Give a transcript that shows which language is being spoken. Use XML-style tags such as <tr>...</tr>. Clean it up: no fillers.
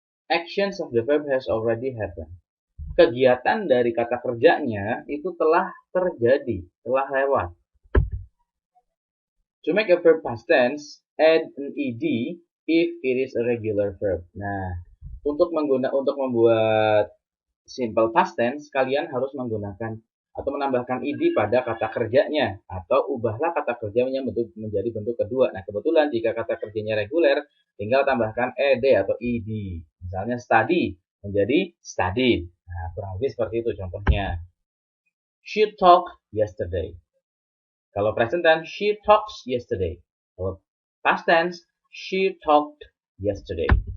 <en>Actions of the verb has already happened.</en> <id>Kegiatan dari kata kerjanya itu telah terjadi, telah lewat.</id> <en>To make a verb past tense, add an ed if it is a regular verb.</en> <id>Nah, untuk membuat simple past tense, kalian harus menggunakan atau menambahkan ed pada kata kerjanya, atau ubahlah kata kerjanya menjadi bentuk kedua. Nah, kebetulan jika kata kerjanya reguler, tinggal tambahkan ed atau ed. Misalnya study menjadi studied. Nah, kurang lebih seperti itu contohnya.</id> <en>She talked yesterday.</en> <id>Kalau present tense,</id> <en>she talks yesterday.</en> <id>Kalau past tense,</id> <en>she talked yesterday.</en>